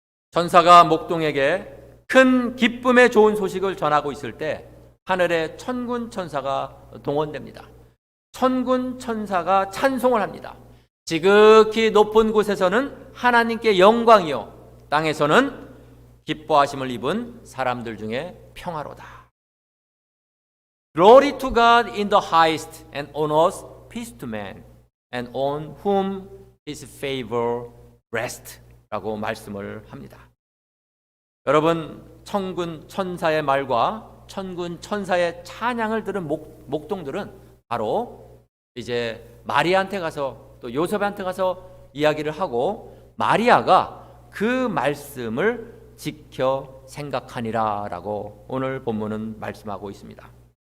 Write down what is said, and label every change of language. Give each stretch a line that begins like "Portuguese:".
Korean: 천사가 목동에게 큰 기쁨의 좋은 소식을 전하고 있을 때 하늘에 천군 천사가 동원됩니다. 천군 천사가 찬송을 합니다. 지극히 높은 곳에서는 하나님께 영광이요, 땅에서는 기뻐하심을 입은 사람들 중에 평화로다.
English: Glory to God in the highest and on earth peace to man and on whom his favor rests
Korean: 라고 말씀을 합니다. 여러분, 천군 천사의 말과 천군 천사의 찬양을 들은 목동들은 바로 이제 마리아한테 가서 또 요셉한테 가서 이야기를 하고 마리아가 그 말씀을 지켜 생각하니라 라고 오늘 본문은 말씀하고 있습니다.